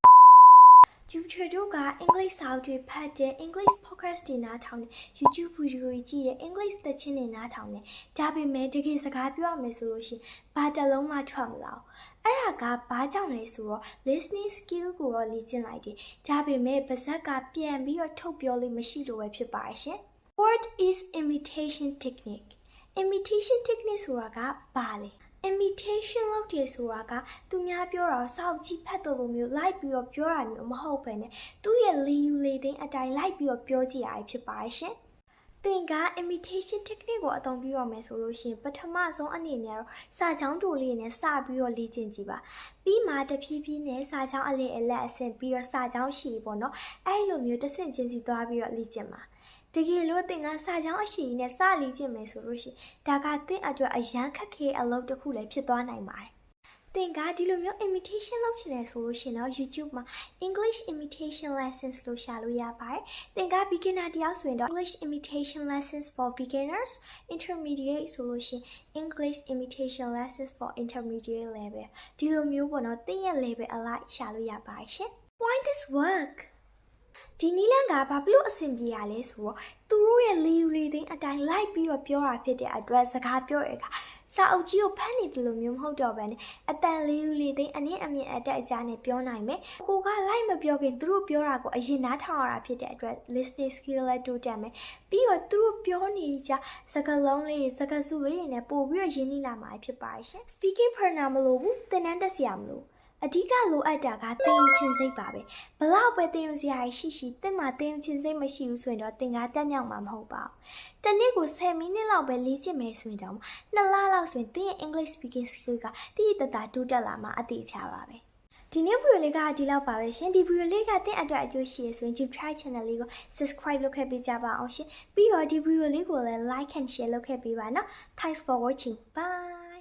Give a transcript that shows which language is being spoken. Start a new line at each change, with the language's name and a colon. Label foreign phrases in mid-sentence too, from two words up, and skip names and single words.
Burmese: YouTube တို့က English စာအုပ်တွေဖတ်တဲ့
English: English podcast
Burmese: တွေနားထောင်တဲ့ YouTube video တွေကြည့်တဲ့ English သချင်းတွေနားထောင်တဲ့ဒါပေမဲ့တကယ်စကားပြောရမယ်ဆိုလို့ရှိရင်ဘာတစ်လုံးမှထွက်မလာဘူးအဲ့ဒါကဘာကြောင့်လဲဆိုတော့
English: listening skill
Burmese: ကိုတော့လေ့ကျင့်လိုက်တယ် ဒါပေမဲ့ပါဇက်ကပြန်ပြီးတော့ထုတ်ပြောလို့မရှိလို့ပဲဖြစ်ပါရှင်
English: What is imitation technique imitation technique
Burmese: ဆိုတာကဘာလဲimitation လုပ်တယ်ဆိုတာကသူများပြောတာစောက်ကြည့်ဖတ်တယ်လို့မျိုးလိုက်ပြီးတော့ပြောတာမျိုးမဟုတ်ဘဲနဲ့သူ့ရဲ့လေယူလေသိန်းအတိုင်းလိုက်ပြီးတော့ပြောကြည့်ရဖြစ်ပါရှင်သင်က
English: imitation technique
Burmese: ကိုအသုံးပြုရမယ်ဆိုလို့ရှိရင်ပထမဆုံးအနေနဲ့တော့စာချောင်းတူလေးနဲ့စပြီးတော့လေ့ကျင့်ကြည့်ပါပြီးမှတဖြည်းဖြည်းနဲ့စာချောင်းအလေးအလက်အဆ င့်ပြီးတော့စာချောင်းရှည်ပေါ့နော်အဲ့လိုမျိုးတစ်ဆင့်ချင်းစီသွားပြီးတော့လေ့ကျင့်ပါတကယ်လို့သင်ကစာချောင်းအရှိနဲ့စလေ့ကျင့်မယ်ဆိုလို့ရှိရင်ဒါကသင်အတွက်အရန်ခက်ခဲအလုပ်တစ်ခုလည်းဖြစ်သွားနိုင်ပါတယ်သင်ကဒီလိုမျိုး imitation လုပ်ချင်တယ်ဆိုလို့ရှိရင်တော့ YouTube မှာ
English: English imitation lessons
Burmese: လို့ရှာလို့ရပါတယ်သင်က beginner တယောက်ဆိုရင်တော့
English: English imitation lessons for beginners intermediate
Burmese: ဆိုလို့ရှိရင်
English: English imitation lessons for intermediate level
Burmese: ဒီလိုမျိုးပေါ့နော်သင်ရဲ့ level အလိုက်ရှာလို့ရပါတယ်ရှင်
English: Why this work
Burmese: ဒီနီလန်ကဘာလို့အဆင်ပြေရလဲဆိုတော့သူတို့ရဲ့လေယူလေသိန်းအတိုင်းလိုက်ပြီးတော့ပြောတာဖြစ်တဲ့အတွက်စကား ပြောရတာစာအုပ်ကြီးကိုဖတ်နေတယ်လို့မျိုးမဟုတ်တော့ဘဲနဲ့အတန်လေယူလေသိန်းအနည်းအမြင့်အတက်အကျနဲ့ပြောနိုင်မယ်ကိုကလိုက်မပြောခင်သူတို့ပြောတာကိုအရင်နားထောင်ရတာဖြစ်တဲ့အတွက် listening skill လည်းတိုးတက်မယ်ပြီးတော့သူတို့ပြောနေကြစကားလုံးလေးစကားစုလေးတွေနဲ့ပို့ပြီးတော့ရင်းနှီးလာမှာဖြစ်ပါရဲ့ရှင်
English: speaking partner
Burmese: မလို့ဘူး သင်တန်းတက်စရာမလို့အဓိကလိုအပ်တာကသင်ယူခြင်းစိတ်ပါပဲဘလောက်ပဲသင်ယူစရာရှိသင်မှာသင်ယူခြင်းစိတ်မရှိဘူးဆိုရင်တော့သင်ကတက်မြောက်မှာမဟုတ်ပါဘူးတနေ့ကို10မိနစ်လောက်ပဲလေ့ကျင့်မယ်ဆိုရင်တော့2လလောက်ဆိုရင်သင်ရဲ့
English: English speaking skill
Burmese: ကတိတိတတ်တိုးတက်လာမှာအတိအကျပါပဲဒီနေ့ဗီဒီယိုလေးကဒီလောက်ပါပဲရှင်ဒီဗီဒီယိုလေးကသင်အတွက်အကျိုးရှိရဆိုရင် YouTube channel လေးကို subscribe လုပ်ခဲ့ပေးကြပါအောင်ရှင်ပြီးတော့ဒီဗီဒီယိုလေးကိုလည်း
English: like and share
Burmese: လုပ်ခဲ့ပေးပါနော်
English: Thanks for watching bye